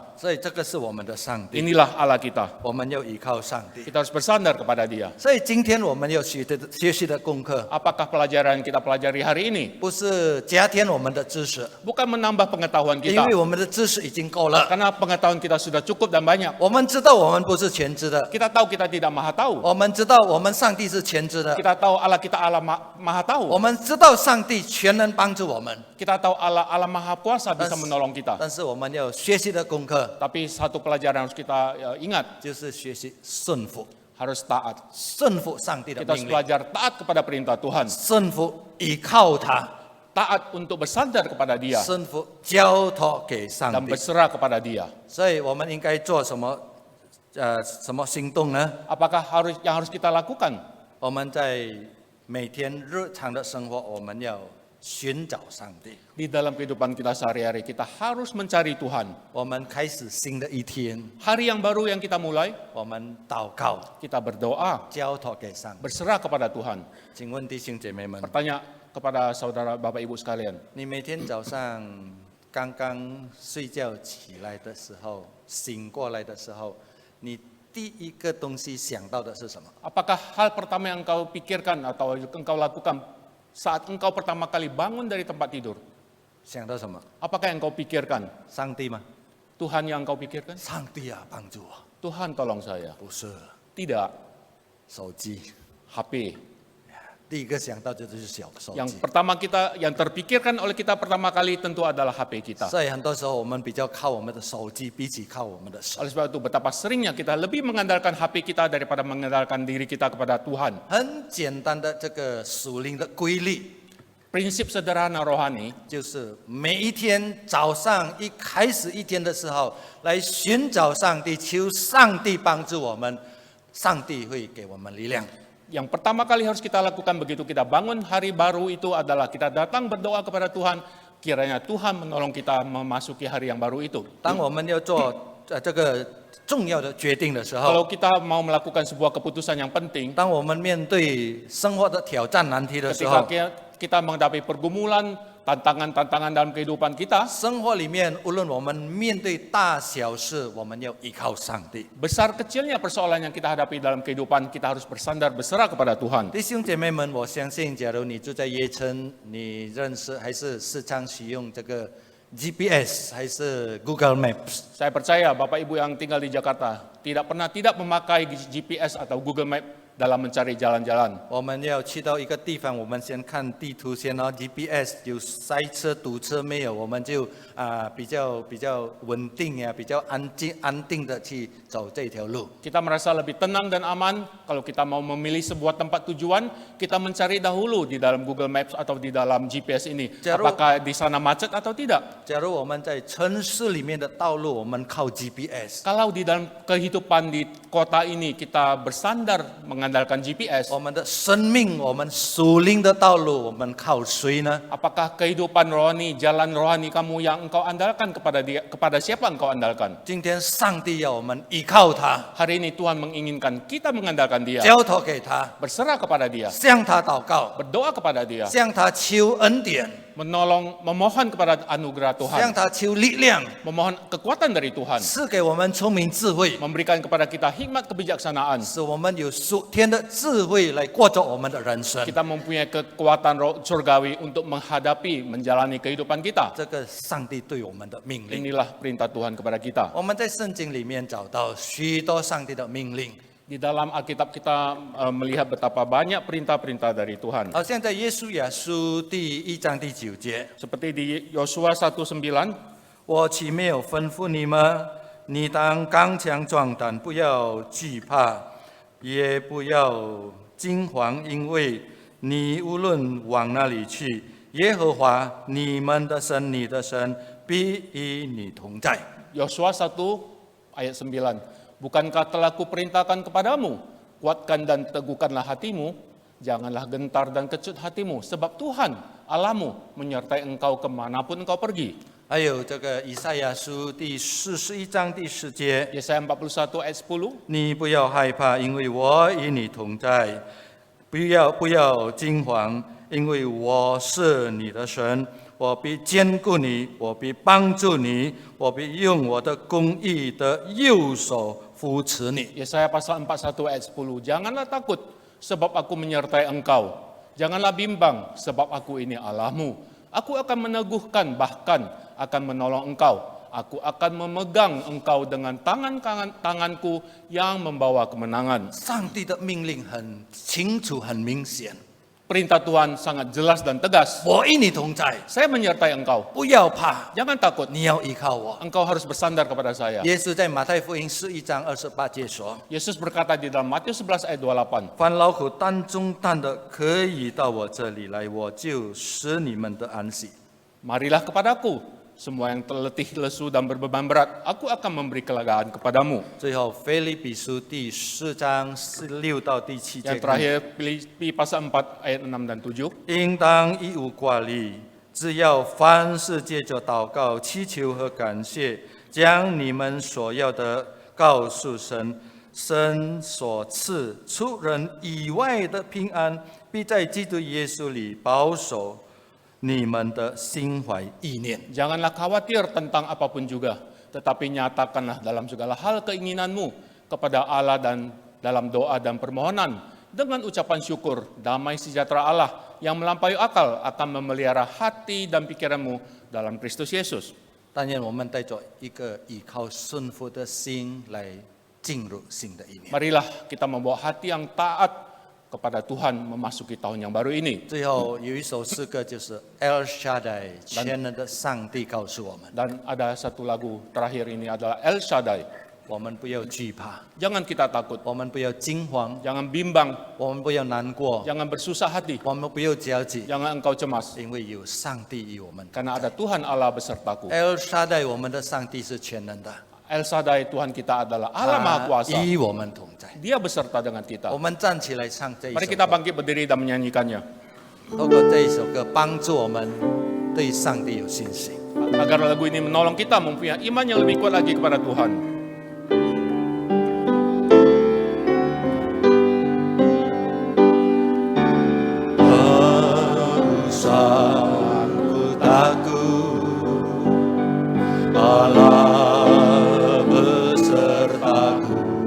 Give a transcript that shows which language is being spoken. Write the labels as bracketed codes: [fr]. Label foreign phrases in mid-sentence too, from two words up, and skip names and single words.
[zh] 所以这个是我们的上帝， [id] Inilah Allah kita. [zh] 我们要依靠上帝。 [id] Kita harus bersandar kepada Dia. [zh] 所以今天我们要学习的功课， [id] Apakah pelajaran yang kita pelajari hari ini? [zh] 不是加添我们的知识， [id] Bukan menambah pengetahuan [zh] 因 [id] kita, [zh] 为我们的知识已经够了。 [id] karena pengetahuan kita sudah cukup dan banyak. [zh] 我们知道我们不是全知的， [id] Kita tahu kita tidak maha tahu. [zh] 我们知道我们上帝是全知的， [id] Kita tahu Allah kita Allah maha [zh] 我 [id] tahu. [zh] 们知道上帝全能帮助我们。 [id] Kita tahu Allah maha kuasa bisa Dan- menolong kita. [zh] 但是我们要学习的功课 [id] Tapi satu pelajaran harus kita ingat, [zh] 就是学习顺服， [id] harus taat. [zh] 顺服上帝的 [id] Kita harus [zh] 命令， [id] belajar taat kepada perintah Tuhan. [zh] 顺服依靠他， [id] Taat untuk bersandar kepada Dia [zh] 顺服交托给上 [id] dan [zh] 帝。 [id] berserah kepada Dia. [zh] 所以我们应该做什么？什么行动呢？ [id] Apakah yang harus kita lakukan? [zh] 我们在每天日常的生活，我们要寻找上帝。 [id] Di dalam kehidupan kita sehari-hari, kita harus mencari Tuhan. [zh] 我们开始新的一天， [id] Hari yang baru yang kita mulai, [zh] 我们祷告， [id] kita berdoa, [zh] 交托给上帝。 [id] berserah kepada Tuhan. [zh] 请问弟兄姐妹们， [id] Bertanya kepada saudara Bapak Ibu sekalian, [zh] 你每天早上刚刚睡觉起来的时候，醒过来的时候，你第一个东西想到的是什么？ [id] apakah hal pertama yang engkau pikirkan atau engkau lakukan saat engkau pertama kali bangun dari tempat tidur? [zh] 想到什么？ [id] Apakah yang engkau pikirkan? [zh] 上帝吗？ [id] Tuhan yang engkau pikirkan? [zh] 上帝啊，帮助我！ [id] Tuhan tolong saya. [zh] 不是 [id] Tidak, [zh] 手机， [id] HP. [zh] 第一个想到就是手 [id] Yang [zh] 机。 [id] pertama yang terpikirkan oleh kita pertama kali tentu adalah HP kita. [zh] 所以很多时候我们比较靠我们的手机，比起靠我们的手。 [id] Oleh sebab itu betapa seringnya kita lebih mengandalkan HP kita daripada mengandalkan diri kita kepada Tuhan. [zh] 很简单的这个属灵的规律， [id] Prinsip sederhana rohani [zh] 就是每一天早上一开始一天的时候，来寻找上帝，求上帝帮助我们， 上帝会给我们力量。 [id] Yang pertama kali harus kita lakukan begitu kita bangun hari baru itu adalah kita datang berdoa kepada Tuhan, kiranya Tuhan menolong kita memasuki hari yang baru itu. [zh] 当我们要做这个重要的决定的时候， [id] Kalau kita mau melakukan sebuah keputusan yang penting, [zh] 当我们面对生活的挑战难题的时 [id] ketika [zh] 候， [id] kita menghadapi pergumulan, tantangan-tantangan dalam kehidupan kita, [zh] 生活里面无论我们面对大小事，我们要依靠上帝。 [id] besar kecilnya persoalan yang kita hadapi dalam kehidupan, kita harus bersandar berserah kepada Tuhan. [zh] 弟兄姐妹们，我相信，假如你住在耶城，你认识还是时常使用这个 GPS 还是 Google Maps， [id] Saya percaya Bapak Ibu yang tinggal di Jakarta tidak pernah tidak memakai GPS atau Google Map dalam mencari jalan-jalan. [zh] 我们要去到一个地方，我们先看地图先哦 ，GPS 有塞车堵车没有，我们就比较稳定呀，比较安定的去走这条路。 [id] Kita merasa lebih tenang dan aman kalau kita mau memilih sebuah tempat tujuan, kita mencari dahulu di dalam Google Maps atau di dalam GPS ini, apakah di sana macet atau tidak. [zh] 假如我们在城市里面的道路，我们靠 GPS， [id] Kalau di dalam kehidupan di kota ini kita bersandar mengandalkan GPS, [zh] 我们的生命，我们属灵的道路，我们靠谁呢？ [id] apakah kehidupan rohani, jalan rohani kamu yang engkau andalkan kepada siapa engkau andalkan? [zh] 今天上帝要我们依靠他， [id] Hari ini Tuhan menginginkan kita mengandalkan Dia, [zh] 交托给他， [id] berserah kepada Dia, [zh] 向他祷告， [id] berdoa kepada Dia, [zh] 向他求恩典， [id] memohon kepada anugerah [zh] 向 [id] Tuhan, [zh] 他求力量， [id] memohon kekuatan dari Tuhan, [zh] 赐给我们聪明智慧， [id] memberikan kepada kita hikmat kebijaksanaan. [zh] 使我们有属天的智慧来过着我们的人生。 [id] Kita mempunyai kekuatan roh surgawi untuk menghadapi, menjalani kehidupan kita. [zh] 这个上帝对我们的命令， [id] Inilah perintah Tuhan kepada kita. [zh] 我们在圣经里面找到许多上帝的命令， [id] Di dalam Alkitab kita melihat betapa banyak perintah-perintah dari Tuhan. [zh] 好像在耶稣亚书第1章第9节， [id] Seperti di Yosua 1:9, [zh] 我岂没有吩咐你们？你当刚强壮胆，不要惧怕，也不要惊惶，因为你无论往哪里去，耶和华你们的神，你的神必与你同在。 [id] Yosua 1 ayat 9. Bukankah telah kuperintahkan kepadamu, kuatkan dan teguhkanlah hatimu, janganlah gentar dan kecut hatimu, sebab Tuhan Allahmu menyertai engkau kemanapun engkau pergi. [zh] 还有这个以赛亚书第41章第10节， [id] Yesaya 41 ayat 10. [zh] 你不要害怕，因为我与你同在；不要惊惶，因为我是你的神。我必坚固你，我必帮助你，我必用我的公义的右手扶持你。 [id] Yesaya pasal 41 ayat 10. Janganlah takut, sebab aku menyertai engkau. Janganlah bimbang, sebab aku ini Allahmu. Aku akan meneguhkan, bahkan akan menolong engkau. Aku akan memegang engkau dengan tanganku yang membawa kemenangan. [zh] 上帝的命令很清楚、很明显， [id] Perintah Tuhan sangat jelas dan tegas. [zh] 我与你同在， [id] Saya menyertai engkau. [zh] 不要怕， [id] Jangan takut, [zh] 你要依靠我。 [id] engkau harus bersandar kepada saya. [zh] 耶稣在马太福音11章28节说 [id] Yesus berkata di dalam Matius 11 ayat 28. [zh] 凡劳苦担重担的，可以到我这里来，我就使你们得安息。 [id] Marilah kepadaku, semua yang terletih, lesu, dan berbeban berat, aku akan memberi kelegaan kepadamu. [zh] 最后，腓立比书第4章6到第7 [id] Yang [zh] 节， [id] terakhir, Filipi pasal 4 ayat 6 dan 7. [zh] 应当一无挂虑，只要凡事借着祷告、祈求和感谢，将你们所要的告诉神。神所赐出人意外的平安，必在基督耶稣里保守你们的心怀意念。 [id] Janganlah khawatir tentang apapun juga, tetapi nyatakanlah dalam segala hal keinginanmu kepada Allah dan dalam doa dan permohonan. Dengan ucapan syukur, damai sejahtera Allah yang melampaui akal akan memelihara hati dan pikiranmu dalam Kristus Yesus. [zh] 但愿我们带着一个依靠顺服的心来进入新的一年。 [id] Marilah kita membawa hati yang taat kepada Tuhan memasuki tahun yang baru ini. [zh] 最后有一首诗歌，就是 El Shaddai， 全能的上帝告诉我们， [id] Dan ada satu lagu terakhir ini adalah El Shaddai. [zh] 我们不要惧怕， [id] Jangan kita takut, [zh] 我们不要惊慌， [id] jangan bimbang, [zh] 我们不要难过， [id] jangan bersusah hati, [zh] 我们不要焦急， [id] jangan engkau cemas. [zh] 因为有上帝与我们。 [id] Karena ada Tuhan Allah besertaku. [zh] El Shaddai， 我们的上帝是全能的， [id] El Shaddai Tuhan kita adalah Allah Maha [zh] 他 [id] Kuasa. [zh] 与我们同在。 [id] Dia beserta dengan kita. [zh] 我们站起来唱这一 [id] Mari [zh] 首 [id] kita [zh] 歌， [id] bangkit berdiri dan menyanyikannya. [zh] 透过这一首歌帮助我们对上帝有信心。 [id] Agar lagu ini menolong kita mempunyai iman yang lebih kuat lagi kepada Tuhan. Aku takut, Allah besertaku.